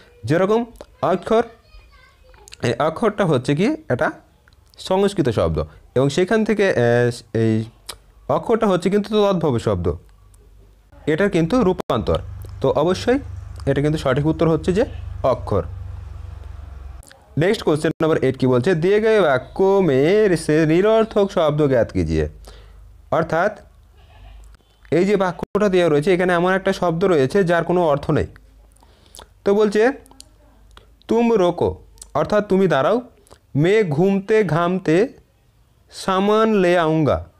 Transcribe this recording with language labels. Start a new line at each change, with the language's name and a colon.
Bangla: যেরকম অক্ষর, এই অক্ষরটা হচ্ছে কি এটা সংস্কৃত শব্দ এবং সেখান থেকে এই অক্ষরটা হচ্ছে কিন্তু তদ্ভব শব্দ, এটার কিন্তু রূপান্তর। তো অবশ্যই এটা কিন্তু সঠিক উত্তর হচ্ছে যে অক্ষর।
Hindi: नेक्स्ट क्वेश्चन नंबर 8 की बोलছে दिए गए वाक्य में से निरर्थक शब्द ज्ञात कीजिए।
Bangla: অর্থাৎ এই যে বাক্যটা দেওয়া রয়েছে এখানে এমন একটা শব্দ রয়েছে যার কোনো অর্থ নেই। তো বলছে তুম রোকো অর্থাৎ তুমি দাঁড়াও,
Hindi: मैं घूमते घामते सामान ले आऊँगा।